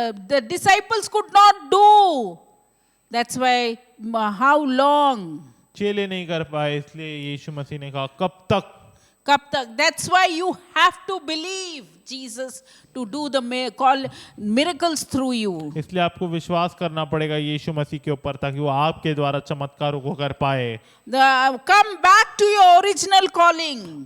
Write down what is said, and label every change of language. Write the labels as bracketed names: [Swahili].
[English] The disciples could not do. That's why, how long? [Hindi] चेले नहीं कर पाए, इसलिए यीशु मसीह ने कहा कब तक। कब तक? [English] That's why you have to believe Jesus to do the miracles through you. [Hindi] इसलिए आपको विश्वास करना पड़ेगा यीशु मसीह के ऊपर ताकि वो आपके द्वारा चमत्कारों को कर पाए। [English] Come back to your original calling.